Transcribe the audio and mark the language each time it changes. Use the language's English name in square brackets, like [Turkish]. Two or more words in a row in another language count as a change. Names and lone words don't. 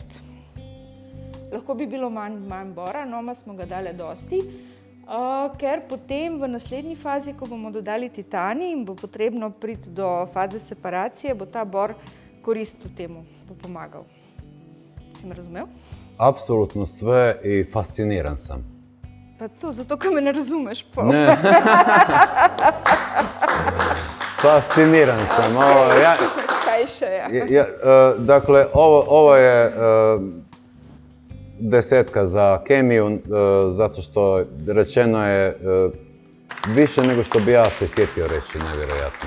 [Slovenian] Lahko bi bilo manj bora, no smo ga dali dosti, ker potem v naslednji fazi, ko bomo dodali titanij in bo potrebno priti do faze separacije, bo ta bor koristil temu, bo pomagal. Si me razumel? [Croatian] Apsolutno sve i fasciniran sam. [Slovenian] Pa to, zato ker me ne razumeš. Pa. [Croatian] Ne. Fasciniran sam. [Slovenian] Kaj še je? [Croatian] Dakle, ovo je desetka za kemiju, zato što rečeno je više nego što bi ja se sjetio reći, nevjerojatno.